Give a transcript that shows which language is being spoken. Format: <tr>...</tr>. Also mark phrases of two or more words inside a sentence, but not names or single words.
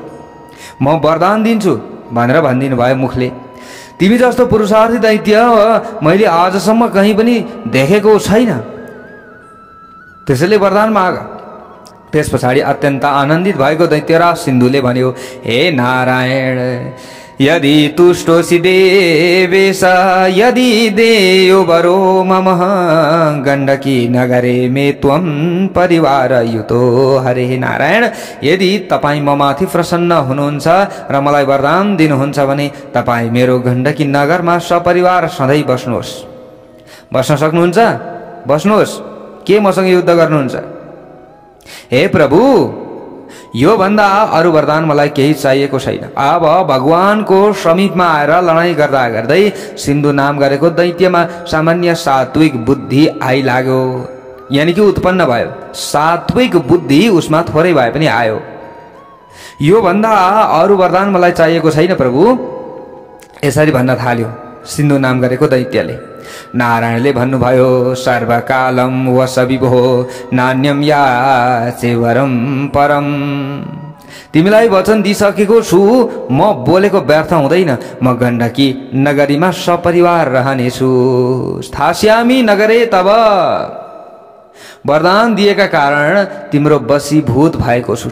<ne>म वरदान दिन्छु भनेर भनिदिनु भयो मुखले। तिमी जस्तो पुरुषार्थी दैत्य मैले आजसम्म कहीँ पनि देखेको छैन, त्यसैले वरदान माग। त्यस पछाडि अत्यन्त आनन्दित भएको दैत्यराज सिन्धुले भन्यो,</ne> <sa>हे नारायण यदि तुष्टोसि देवेश यदि देयो वरो मम गण्डकी नगरे मे त्वं परिवार युतो।</sa> <ne>हरे नारायण यदि तपाईँ म माथि प्रसन्न हुनुहुन्छ र मलाई वरदान दिनुहुन्छ भने तपाईँ मेरो गण्डकी नगरमा सपरिवार सधैँ बस्नुहोस्। बस्न सक्नुहुन्छ? बस्नुहोस्। के मसँग युद्ध गर्नुहुन्छ? हे प्रभु यो भन्दा अरु वरदान मलाई केही चाहिएको छैन। अब भगवानको समीपमा आएर लडाईँ गर्दा गर्दै सिन्धु नाम गरेको दैत्यमा सामान्य सात्विक बुद्धि आइलाग्यो, यानि कि उत्पन्न भयो। सात्विक बुद्धि उसमा थोरै भए पनि आयो। यो भन्दा अरु वरदान मलाई चाहिएको छैन प्रभु, यसरी भन्न थाल्यो सिन्धु नाम गरेको दैत्यले। नारायणले भन्नुभयो,</ne> <sa>सर्वकालम वसविभो नान्यम याचे वरम परम।</sa> <ne>तिमीलाई वचन दिइसकेको छु, म बोलेको व्यर्थ हुँदैन। म गण्डकी नगरीमा सपरिवार रहनेछु।</ne> <sa>स्थास्यामि नगरे तब।</sa> <ne>वरदान दिएका कारण तिम्रो वशीभूत भएको छु।</ne>